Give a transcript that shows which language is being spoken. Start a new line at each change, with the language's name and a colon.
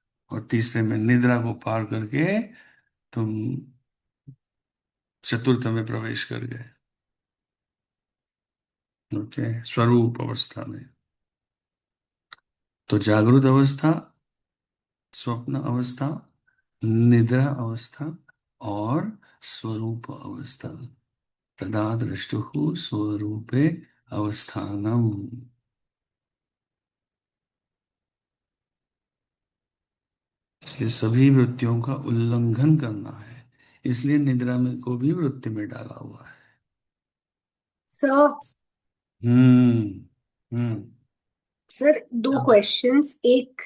Hindi: और तीसरे में निद्रा को पार करके तुम चतुर्थ में प्रवेश कर गए। ओके, स्वरूप अवस्था में। तो जागृत अवस्था, स्वप्न अवस्था, निद्रा अवस्था और स्वरूप अवस्था।
Sanskrit: तदा द्रष्टुः स्वरूपे अवस्थानम।
Hindi: इसलिए सभी वृत्तियों का उल्लंघन करना है, इसलिए निद्रा में को भी वृत्ति में डाला हुआ है। सर हम्म। हम्म। सर दो क्वेश्चंस, एक